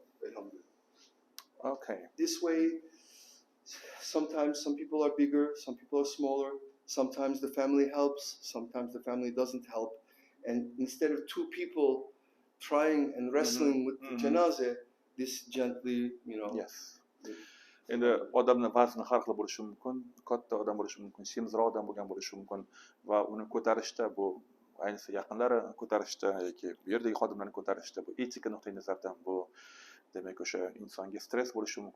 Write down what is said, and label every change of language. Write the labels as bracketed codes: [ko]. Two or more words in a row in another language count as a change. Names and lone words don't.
[en] Okay. This way, sometimes some people are bigger, some people are smaller. Sometimes the family helps, sometimes the family doesn't help. And instead of two people trying and wrestling with the janazah, this gently, Yes. [uz] Endi odamning vazni har xil bo'lishi mumkin, katta odam bo'lishi mumkin, semizroq odam bo'lgan bo'lishi mumkin va uni ko'tarishda, bu ayniqsa yaqinlari ko'tarishda yoki bu yerdagi xodimlarni ko'tarishda, bu etika nuqtai nazaridan bu demak o'sha insonga stress bo'lishi mumkin.